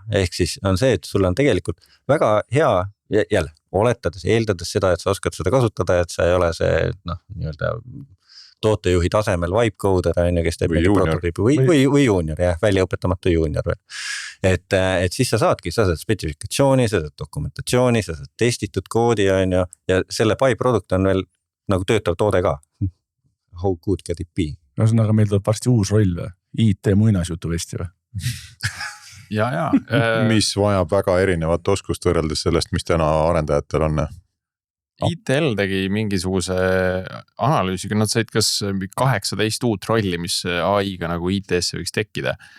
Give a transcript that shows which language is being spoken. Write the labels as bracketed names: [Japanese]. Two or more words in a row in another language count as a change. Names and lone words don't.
[Estonian] Ehk siis on see, et sul on tegelikult väga hea, jälle, eeldades seda, et sa oskad seda kasutada, et sa ei ole see, nii-öelda tootejuhi tasemel vibe-coder, kes teeb prototüüpi või junior, välja õpetamatu junior. Et siis sa saad spetsifikatsiooni, sa saad dokumentatsiooni, sa saad testitud koodi ja selle by-product on veel nagu töötav toode ka. [English] How good can it be? [Estonian] Ühesõnaga meil tuleb varsti uus roll või? IT muinasjutu vesti või? Ja. Mis vajab väga erinevat oskust võrreldes sellest, mis täna arendajatel on. ITL tegi mingisuguse analüüsiga, nad said kas 18 uut rolli, mis AI-ga nagu IT-sse võiks tekkida.